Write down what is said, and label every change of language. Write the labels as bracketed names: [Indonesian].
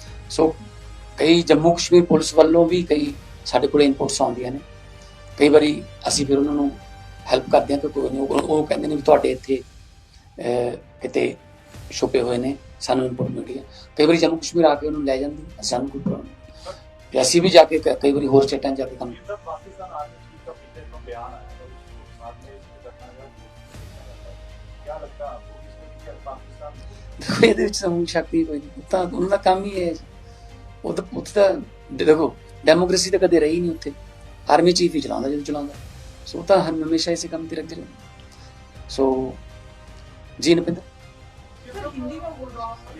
[Punjabi] ਸੋ ਕਈ ਜੰਮੂ ਕਸ਼ਮੀਰ ਪੁਲਿਸ ਵੱਲੋਂ ਵੀ ਕਈ ਸਾਡੇ ਕੋਲ ਇਨਪੁਟਸ ਆਉਂਦੀਆਂ ਨੇ। ਕਈ ਵਾਰੀ ਅਸੀਂ ਫਿਰ ਉਹਨਾਂ ਨੂੰ ਹੈਲਪ ਕਰਦੇ ਹਾਂ ਕਿ ਕੋਈ ਨਹੀਂ, ਉਹ ਕਹਿੰਦੇ ਨੇ ਵੀ ਤੁਹਾਡੇ ਇੱਥੇ ਕਿਤੇ ਛੁਪੇ ਹੋਏ ਨੇ, ਸਾਨੂੰ ਇਨਪੁਟ ਮਿਲਦੀ ਹੈ। ਕਈ ਵਾਰੀ ਜੰਮੂ ਕਸ਼ਮੀਰ ਆ ਕੇ ਉਹਨੂੰ ਲੈ ਜਾਂਦੀ, ਸਾਨੂੰ ਕੋਈ ਪ੍ਰੋਬਲਮ ਨਹੀਂ। ਤੇ ਅਸੀਂ ਵੀ ਜਾ ਕੇ ਕਈ ਵਾਰੀ ਹੋਰ ਸਟੇਟਾਂ ਜਾ ਕੇ ਕੰਮ [Hindi] पाकिस्तान आर्मी चीफ का पिछले दिनों बयान आया था, उसके साथ में इसकी घटना का क्या लगता है आपको किसने किया पाकिस्तान? [Punjabi] ਦੇਖੋ ਇਹਦੇ ਵਿੱਚ ਸਮੂਹ ਸ਼ਕਤੀ ਕੋਈ ਨਹੀਂ, ਤਾਂ ਉਹਨਾਂ ਦਾ ਕੰਮ ਹੀ ਹੈ। ਉੱਥੇ ਤਾਂ ਦੇਖੋ ਡੈਮੋਕ੍ਰੇਸੀ ਤਾਂ ਕਦੇ ਰਹੀ ਨਹੀਂ ਉੱਥੇ, ਆਰਮੀ ਚੀਫ ਹੀ ਚਲਾਉਂਦਾ ਜਦੋਂ ਚਲਾਉਂਦਾ। ਸੋ ਤਾਂ ਹਮੇਸ਼ਾ ਇਸੇ ਕੰਮ ਤੇ ਰੱਖਦੇ ਰਹੇ। ਸੋ ਜੀ ਨਪਿੰਦਰ [Hindi] हिंदी में बोल रहा हूँ।